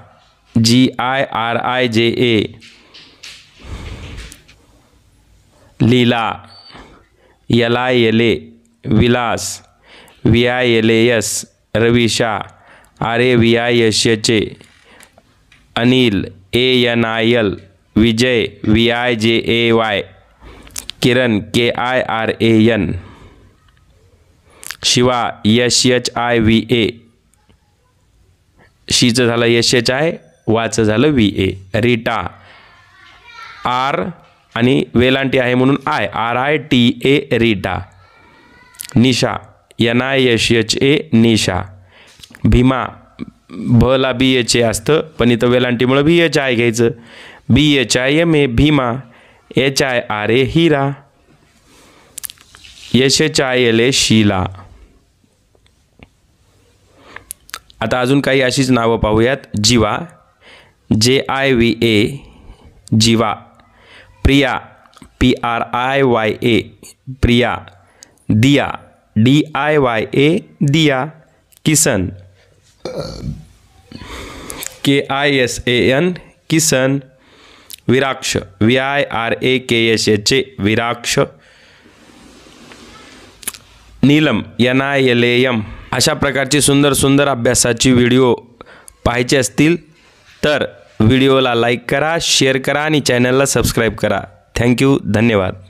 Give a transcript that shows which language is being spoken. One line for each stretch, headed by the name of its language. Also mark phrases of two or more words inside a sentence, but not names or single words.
Marathi: GIRIJA, लीला, LILA, विलास, VILAS, रविशा, RAVISHA, अनिल, ANIL, विजय, VIJAY, किरण, KIRAN, शिवा, SHIVA, शीचं झालं SHI, वाचं झालं VA. रीटा, R आणि वेलांटी आहे म्हणून आय, RITA, रीटा. निशा, NISHA, निशा. भीमा, भ ला BHA असतं पण इथं वेलांटीमुळे BHI घ्यायचं. BHIMA, भीमा. HIRA, हिरा. SHILA, शीला. आता अजून काही अशीच नावं पाहूयात. जीवा, JIVA, जीवा. प्रिया, PRIYA, प्रिया. दिया, DIYA, दिया. किसन, KISAN, किसन. विराक्ष, VIRAKSH, विराक्ष. नीलम, NILAM. अशा प्रकारची सुंदर सुंदर अभ्यासाची व्हिडिओ पाहायचे असतील तर व्हिडिओला लाईक करा, शेअर करा आणि चॅनलला सबस्क्राईब करा. थँक्यू, धन्यवाद.